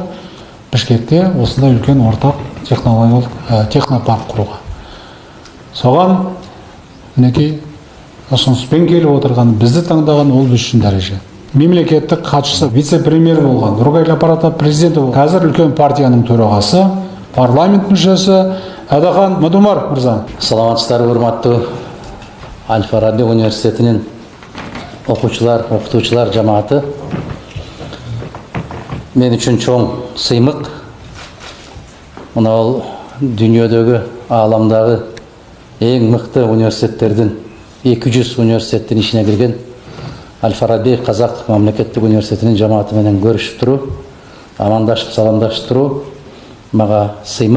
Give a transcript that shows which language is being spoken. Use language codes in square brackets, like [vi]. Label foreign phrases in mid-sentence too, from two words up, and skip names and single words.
[kk] Бішкекте осындай үлкен ортақ технологиялық технопарк құруға. Соған мінекей ұсыныспен келіп отырған, бізді таңдаған ол біз үшін дәреже. Мемлекеттік хатшысы, вице-премьер болған, Нұрғайыл аппараты президенті болған, қазір үлкен партияның төрағасы, парламент мүшесі Әдахан Мадумар мырза. [ky] Саламатсыздар, урматтуу Аль-Фараби университетинин окуучулар, окутуучулар жамааты. Мен үчүн чоң сыймык. Мына ол дүйнөдөгү, ааламдагы эң мыкты университеттердин 200 университеттин ичине кирген Аль-Фараби Казак мамлекеттик университетинин жамааты менен көрүшүп туруу, амандашып, саламдашып туруу мага сыймык.